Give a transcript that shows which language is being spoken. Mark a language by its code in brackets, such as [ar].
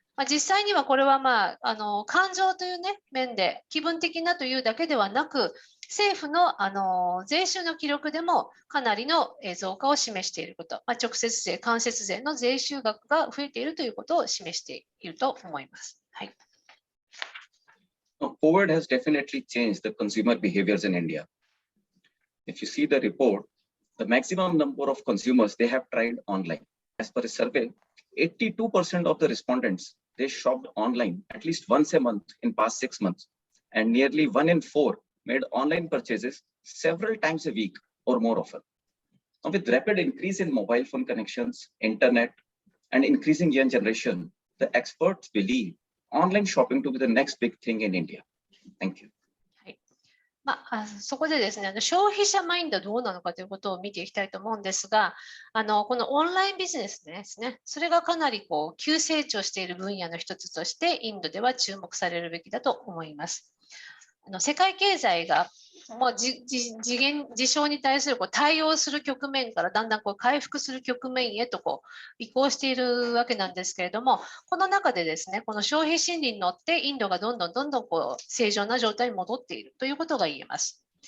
[ja] 実際にはこれは感情という、面で気分的なというだけではなく、政府の、税収の記録でもかなりの増加を示していること、直接税、間接税の税収額が増えているということを示していると思います。はい。 [en] COVID has definitely changed the consumer behaviors in India. If you see the report, the maximum number of consumers they have tried online. As per a survey, 82% of the respondents they shopped online at least once a month in past 6 months, and nearly 1 in 4 made online purchases several times a week or more often. Now, with rapid increase in mobile phone connections, internet, and increasing young generation, the experts believe online shopping to be the next big thing in India. Thank you. [ja] そこでですね、消費者マインドはどうなのかということを見ていきたいと思うんですが、このオンラインビジネスですね、それがかなり急成長している分野の一つとして、インドでは注目されるべきだと思います。世界経済がもう事象に対する対応する局面からだんだん回復する局面へと移行しているわけなんですけれども、この中でですね、この消費心理に乗ってインドがどんどん正常な状態に戻っているということが言えます。